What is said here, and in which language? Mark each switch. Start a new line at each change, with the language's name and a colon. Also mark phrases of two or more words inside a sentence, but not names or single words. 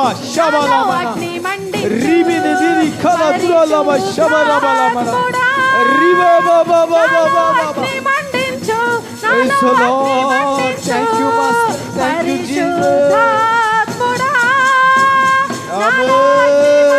English: shabalama. Ribini diri kala buralama shabalama. Riba ba ba ba ba ba ba. Praise the Lord. Thank you, Master. Thank you, Jesus. Amen.